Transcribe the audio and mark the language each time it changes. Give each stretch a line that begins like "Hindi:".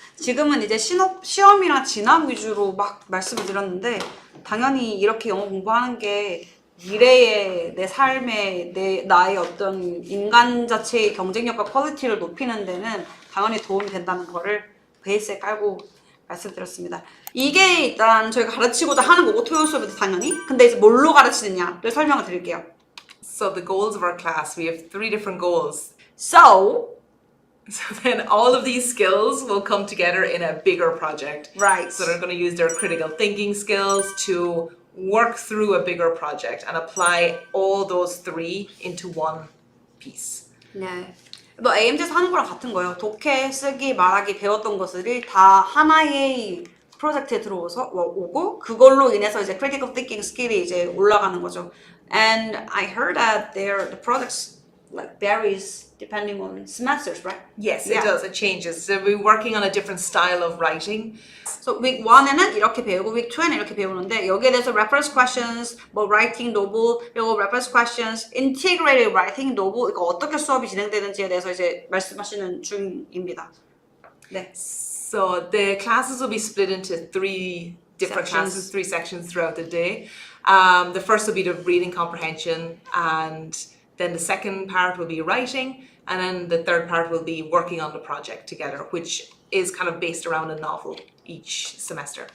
Korean: 지금은 이제 시험이랑 진학 위주로 막 말씀을 드렸는데 당연히 이렇게 영어 공부하는 게 미래의 내 삶의 나의 어떤 인간 자체의 경쟁력과 퀄리티를 높이는 데는 당연히 도움이 된다는 거를 베이스에 깔고 말씀드렸습니다. 이게 일단 저희가 가르치고자 하는 거고 토요 수업에도 당연히. 근데 이제 뭘로 가르치느냐를 설명을 드릴게요.
English: So the goals of our class, we have 3 different goals. So then all of these skills will come together in a bigger project. Right. So they're going to use their critical thinking skills to work through a bigger project and apply all those 3 into one piece.
Korean: 네. AMG에서 하는 거랑 같은 거예요. 독해, 쓰기, 말하기 배웠던 것들이 다 하나의 프로젝트에 오고 그걸로 인해서 이제 critical thinking skill이 이제 올라가는 거죠.
English: And I heard that the projects like varies depending on semesters, right? Yes, Yeah. it does. It changes. So we're working on a different style of writing.
Korean: So week 1에는 이렇게 배우고 week 2에는 이렇게 배우는데 여기에 대해서
English: reference questions, writing novel,
Korean: 그리고
English: reference questions, integrated writing novel
Korean: 이거 어떻게 수업이 진행되는지에 대해서 이제 말씀하시는 중입니다. 네.
English: So the classes will be split into 3 different Sections. classes, 3 sections throughout the day. The first will be the reading comprehension, and then the second part will be writing, and then the third part will be working on the project together, which is kind of based around a novel each semester.